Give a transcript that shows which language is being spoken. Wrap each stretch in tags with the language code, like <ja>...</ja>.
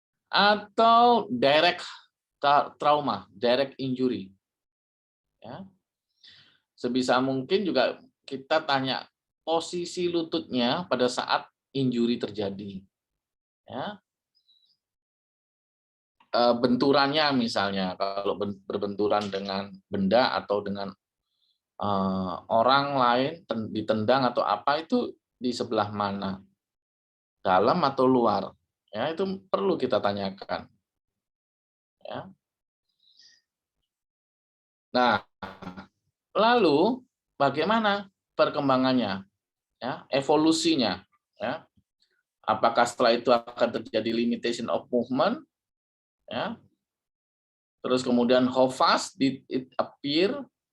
<en>Atau direct trauma, direct injury.</en> <id>Ya. Sebisa mungkin juga kita tanya posisi lututnya pada saat injury terjadi. Ya. Benturannya misalnya, kalau berbenturan dengan benda atau dengan orang lain, ditendang atau apa, itu di sebelah mana? Dalam atau luar? Ya, itu perlu kita tanyakan. Ya. Nah, lalu bagaimana perkembangannya? Ya, evolusinya. Ya. Apakah setelah itu akan terjadi</id> <en>limitation of movement?</en> <id>Ya. Terus kemudian</id> <en>how fast did it appear?</en>